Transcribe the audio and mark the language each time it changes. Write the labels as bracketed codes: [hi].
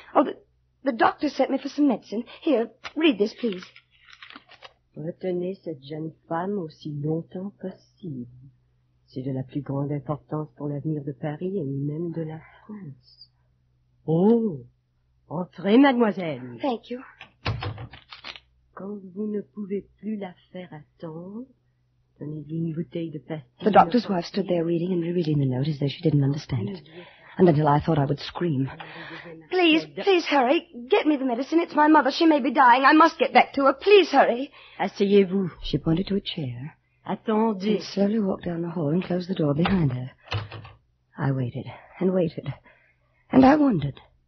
[en] Oh, the doctor sent me for some medicine. Here, read this, please. [fr] Retenez cette jeune femme aussi longtemps possible. C'est de la plus grande importance pour l'avenir de Paris et même de la France. Oh, entrez, mademoiselle. [en] Thank you. [fr] Quand vous ne pouvez plus la faire attendre, donnez-lui une bouteille de pastilles. [en] The doctor's wife stood there reading and rereading the note as though she didn't understand it. And until I thought I would scream. Please hurry. Get me the medicine. It's my mother. She may be dying. I must get back to her. Please hurry. [fr] Asseyez-vous. [en] She pointed to a chair. [fr] Attendez. [en] And slowly walked down the hall and closed the door behind her. I waited and waited. And I wondered.